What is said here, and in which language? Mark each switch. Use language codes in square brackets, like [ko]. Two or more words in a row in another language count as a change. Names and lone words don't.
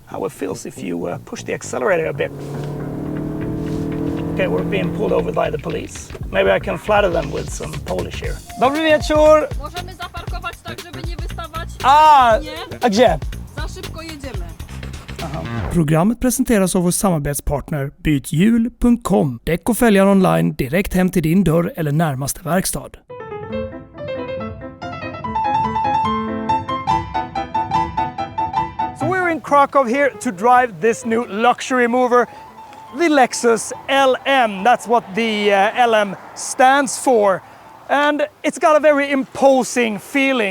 [en] how it feels if you push the accelerator a bit. Okay, we're being pulled over by the police. Maybe I can flatter them with some Polish here. [pl] Dobry wieczór! Możemy zaparkować tak, żeby nie wystawać? Nie? A gdzie? Za szybko jedziemy. [sv] Programmet presenteras av vår samarbetspartner bythjul.com. Däck och fälgar online direkt hem till din dörr eller närmaste verkstad. [en] So we're in Krakow here to drive this new luxury mover, the Lexus LM. That's what the LM stands for. And it's got a very imposing feeling.